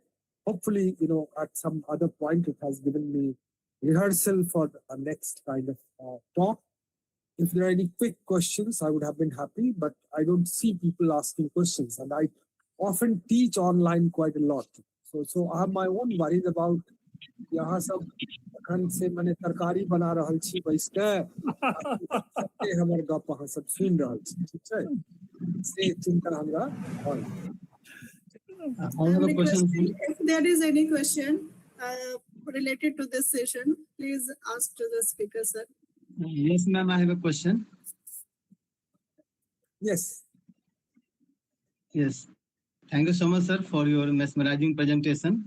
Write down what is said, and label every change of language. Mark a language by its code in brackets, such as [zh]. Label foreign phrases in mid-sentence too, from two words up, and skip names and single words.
[en] Hopefully, at some other point, it has given me rehearsal for the next kind of talk. If there are any quick questions, I would have been happy, but I don't see people asking questions, and I often teach online quite a lot. So I have my own worries about [mai] यहाँ सब अखन से मने तरकारी बना रहल छी बैस के सबके हमर गप अहाँ सब सुन रहल छी, ठीक छै? से चिंता हमरा होय। [en] I have a question. If there is any question related to this session, please ask to the speaker, sir. Yes, ma'am, I have a question. Yes. Yes. Thank you so much, sir, for your mesmerizing presentation.